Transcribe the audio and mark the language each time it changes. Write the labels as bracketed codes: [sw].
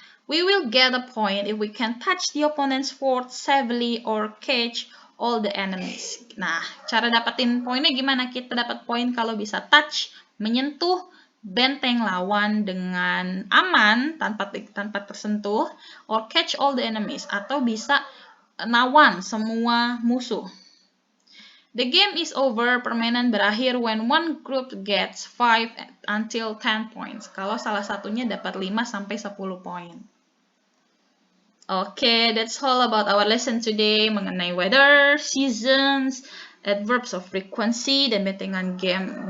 [en] We will get a point if we can touch the opponent's fort safely or catch all the enemies. [id] Nah, cara dapetin poinnya gimana? Kita dapat poin kalau bisa touch, menyentuh benteng lawan dengan aman tanpa tersentuh, [en] or catch all the enemies, [id] atau bisa nawan semua musuh. [en] The game is over, [id] permainan berakhir [en] when one group gets 5 until 10 points. [id] Kalau salah satunya dapat 5 sampai 10 poin. [en] Oke, that's all about our lesson today mengenai weather, seasons, adverbs of frequency, dan bentengan game.